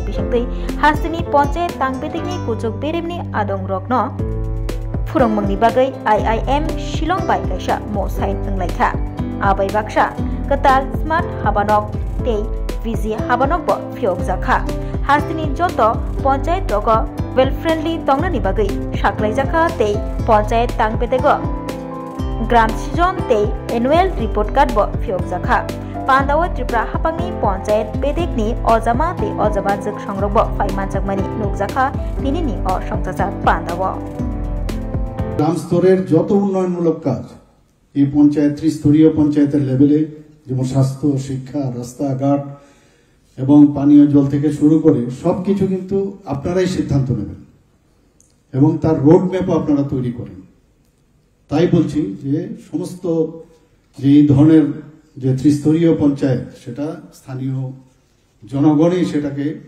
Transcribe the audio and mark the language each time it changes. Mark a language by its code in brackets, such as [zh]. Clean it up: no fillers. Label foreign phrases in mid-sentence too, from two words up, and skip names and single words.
[trp] Bisingtui Hastini Panchayat Tangbetekni Kuchuk Beremni Adong Rokno Phurongmungni bagai IIM Shillong bai kaisa Mosain Tunglaikha Abai Baksa Ketal Smart Habanok Tei Vizi Habanok bo Phiokjakha Hastini Joto Panchayat rogo [en] well friendly [trp] tongnani bagai saklaijaka tei panchayat tangbetego gram season tei [en] annual report card [trp] bo phiokjakha pandawa Tripura hapangni panchayat bedekni ojama tei ojaba jek songrok bo paimanjakmani nukjakha tinini o songchajak pandawa [bn] গ্রাম স্তরের যত উন্নয়নমূলক কাজ এই পঞ্চায়েত ত্রিস্তরীয় পঞ্চায়েতের লেভেলে যেমন স্বাস্থ্য শিক্ষা রাস্তাঘাট এবং পানীয় জল থেকে শুরু করে সবকিছু কিন্তু আপনারাই সিদ্ধান্ত নেবেন এবং তার [en] road map [bn] আপনারা তৈরি করেন তাই বলছি যে সমস্ত যে এই ধরনের যে ত্রিস্তরীয় পঞ্চায়েত সেটা স্থানীয় জনগণই সেটাকে